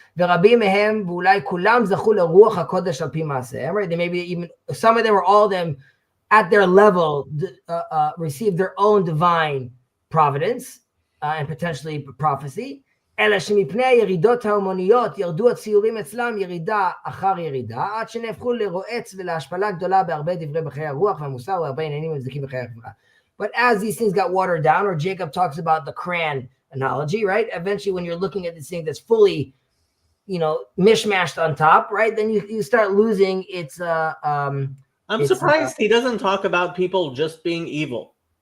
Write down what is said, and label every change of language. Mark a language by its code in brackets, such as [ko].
[he] ורבים מהם, ואולי כולם זכו לרוח הקודש על פי מעשיהם, [en] right? They maybe even, some of them or all of them, at their level, received their own divine providence, and potentially prophecy. [he] אלא שמפני הירידות ההומוניות ירדו הציורים אצלם ירידה אחר ירידה, עד שנהפכו לרועץ ולהשפלה גדולה בהרבה דברי בחיי הרוח והמוסר והרבה עניינים מבזקים בחיי החברה. [en] But as these things got watered down, or Jacob talks about the crayon analogy, right? Eventually, when you're looking at this thing that's fully, mishmashed on top, right? Then you start losing its. I'm surprised he doesn't talk about people just being evil.